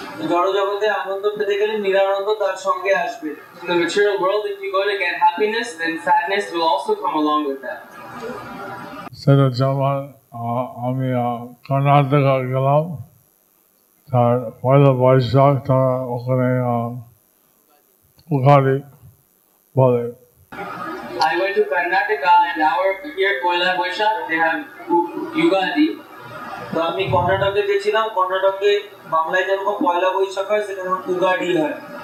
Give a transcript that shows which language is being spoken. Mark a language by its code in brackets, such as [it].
[bn] জড় জগতে আনন্দ পেতে গেলে নিরানন্দ তার সঙ্গে আসবে। [en] In the material world, if you go to get happiness, then sadness will also come along with that. [bn] সেটা যেমন আমি কর্ণাটকা গেলাম, তার পয়লা বৈশাখ তারা ওখানে উগাড়ি বলে। [en] I went to Karnataka and here Poila Boishakh, they have Yugadi. [bn] তো আমি কর্ণাটকে গেছিলাম, কর্ণাটকে বাংলায় যেরকম পয়লা বৈশাখ হয় সেখানে উগাড়ি হয়।